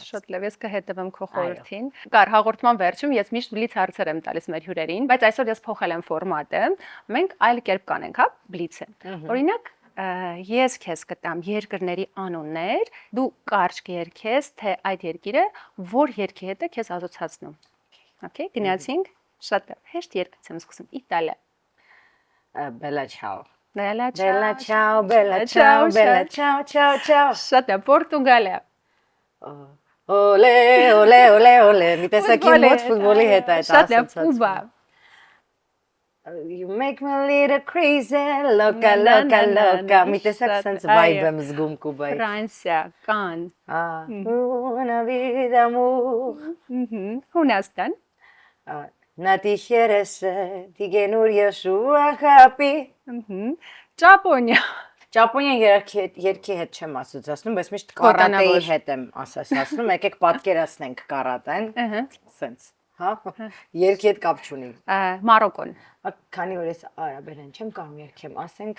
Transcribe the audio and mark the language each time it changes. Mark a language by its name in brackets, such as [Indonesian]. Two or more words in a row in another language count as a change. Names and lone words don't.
[Armenian] Շատ լավ, ես կհետևեմ քո խորհրդին։ Կար հաղորդման վերջում ես միշտ բլից հարցեր եմ տալիս մեր հյուրերին, բայց այսօր ես փոխել եմ ֆորմատը։ Մենք այլ կերպ կանենք, հա, բլիցը։ Օրինակ, ես քեզ կտամ երկրների անուններ, դու կարճ կերքես, թե այդ երկիրը որ երկի հետ է քեզ ասոցացնում։ Okay, գնացինք։ Շատ լավ, հեշտ երկից եմ սկսում։ Իտալիա։ [Italian] Bella ciao։ Bella Bella ciao, bella ciao, bella ciao, ciao, ciao։ [Armenian] Շատ լավ, Պորտուգալիա։ Օլե, օլե, օլե, օլե։ Մի տեսակի մոտ ֆուտբոլի հետ է Շատ լավ, Կուբա։ [English] You make me a little crazy, [Spanish] loca, loca, loca։ [Armenian] Մի տեսակ [English] sense vibe [Armenian] եմ զգում Կուբայի։ Ֆրանսիա, Կանն։ [Spanish] Una vida amor։ [Armenian] Հունաստան։ [Greek] Να τυχαίρεσαι την καινούργια σου αγάπη։ [Armenian] Ճապոնիա։ Ճապոնիան երկի հետ չեմ ասոցացնում, բայց միշտ կարատեի հետ եմ ասոցացնում։ Եկեք պատկերացնենք կարատեն։ Սենց, հա։ Երկի հետ կապ չունի։ Մարոկոն։ Քանի որ ես արաբերեն չեմ կարող երկեմ, ասենք